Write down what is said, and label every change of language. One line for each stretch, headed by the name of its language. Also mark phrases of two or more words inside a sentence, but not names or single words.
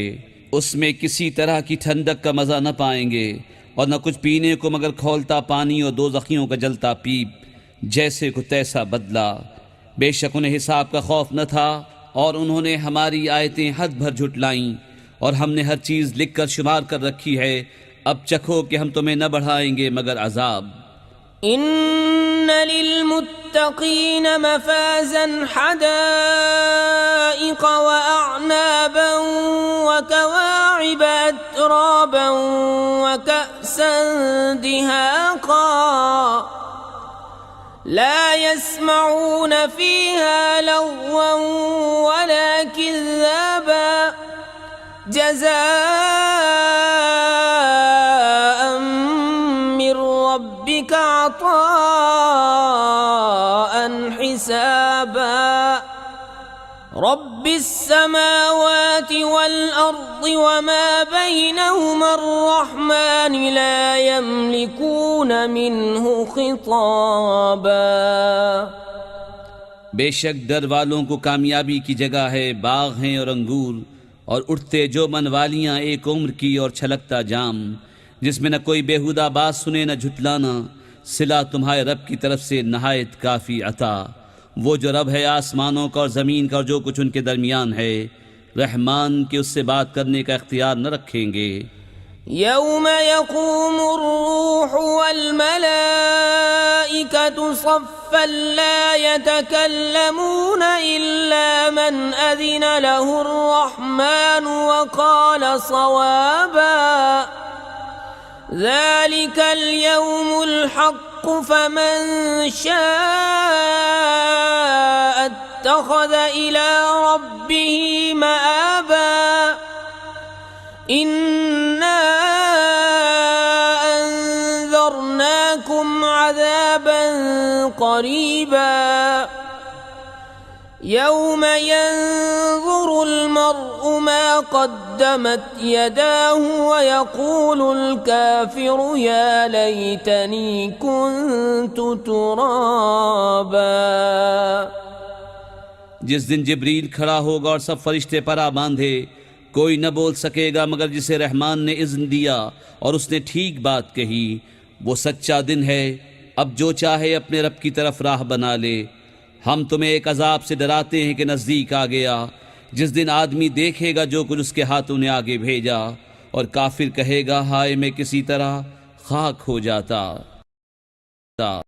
Hindi: उसमें किसी तरह की ठंडक का मज़ा न पाएंगे और न कुछ पीने को मगर खौलता पानी और दोज़खियों का जलता पीप, जैसे को तैसा बदला। बेशक उन्हें हिसाब का खौफ न था, और उन्होंने हमारी आयतें हद भर झुटलाईं, और हमने हर चीज़ लिख कर शुमार कर रखी है। अब चखो कि हम तुम्हें न बढ़ाएंगे मगर अजाब।
Arabic: إن للمتقين مفازا حدائق و أعنابا و كواعب أترابا و كأسا دهاقا. لا يسمعون فيها لغوا ولا كذابا جزاء من ربك عطاء حسابا. رب السماوات والأرض وما بينهما الرحمن لا يملكون منه خطابا.
Hindi: बेशक डर वालों को कामयाबी की जगह है, बाग हैं और अंगूर और उठते जो मनवालियाँ एक उम्र की और छलकता जाम, जिसमें न कोई बेहुदा बात सुने न झुटलाना, सिला तुम्हारे रब की तरफ से नहायत काफ़ी अता। वो जो रब है आसमानों का और ज़मीन का और जो कुछ उनके दरमियान है, रहमान के उससे बात करने का इख्तियार न रखेंगे।
Arabic: يوم يقوم الروح والملائكة صفا لا يتكلمون إلا من أذن له الرحمن و قال صوابا ذلك اليوم الحق فمن شاء اتخذ إلى ربه مآبا إنا أنذرناكم عذابا قريبا يوم ينظر المرء ما قدمت يداه و يقول الكافر يا ليتني كنت ترابا.
Hindi: जिस दिन जिब्रील खड़ा होगा और सब फरिश्ते परा बांधे, कोई न बोल सकेगा मगर जिसे रहमान ने इज़्न दिया और उसने ठीक बात कही। वो सच्चा दिन है, अब जो चाहे अपने रब की तरफ राह बना ले। हम तुम्हें एक अजाब से डराते हैं कि नज़दीक आ गया, जिस दिन आदमी देखेगा जो कुछ उसके हाथों ने आगे भेजा, और काफिर कहेगा हाय मैं किसी तरह खाक हो जाता।